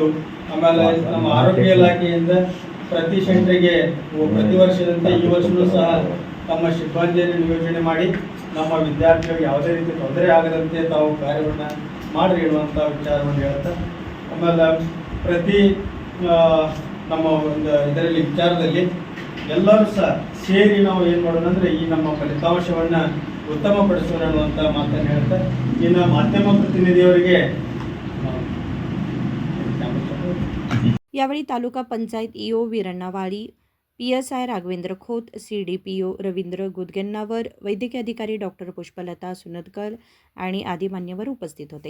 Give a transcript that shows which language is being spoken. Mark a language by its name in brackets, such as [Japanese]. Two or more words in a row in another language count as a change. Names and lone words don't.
[Kannada] ಆಮೇಲೆ ನಮ್ಮ ಆರೋಗ್ಯ ಇಲಾಖೆಯಿಂದ ಪ್ರತಿ ಸೆಂಟ್ರಿಗೆ ಪ್ರತಿ ವರ್ಷದಂತೆ ಈ ವರ್ಷವೂ ಸಹ ತಮ್ಮ ಸಿಬ್ಬಂದಿಯನ್ನು ನಿಯೋಜನೆ ಮಾಡಿ ನಮ್ಮ ವಿದ್ಯಾರ್ಥಿಗಳಿಗೆ ಯಾವುದೇ ರೀತಿ ತೊಂದರೆ ಆಗದಂತೆ ತಾವು ಕಾರ್ಯವನ್ನು ಮಾಡಿ ಇಡುವಂಥ ವಿಚಾರವನ್ನು ಹೇಳ್ತಾ, ಆಮೇಲೆ ಪ್ರತಿ ನಮ್ಮ ಒಂದು ಇದರಲ್ಲಿ ವಿಚಾರದಲ್ಲಿ ಎಲ್ಲರೂ ಸಹ ಸೇರಿ ನಾವು ಏನು ಮಾಡೋಣ ಅಂದರೆ ಈ ನಮ್ಮ ಫಲಿತಾಂಶವನ್ನು ಉತ್ತಮಪಡಿಸೋಣ ಅನ್ನುವಂಥ ಮಾತನ್ನು ಹೇಳ್ತಾ, ಇನ್ನು ಮಾಧ್ಯಮ ಪ್ರತಿನಿಧಿಯವರಿಗೆ [Marathi] यावेळी तालुका पंचायत EO वीरण्णा वाळी, PSI राघवेंद्र खोत, CDPO रवींद्र गुदगेन्नावर, वैद्यकीय अधिकारी डॉक्टर पुष्पलता सुनदकर आणि आदी मान्यवर उपस्थित होते.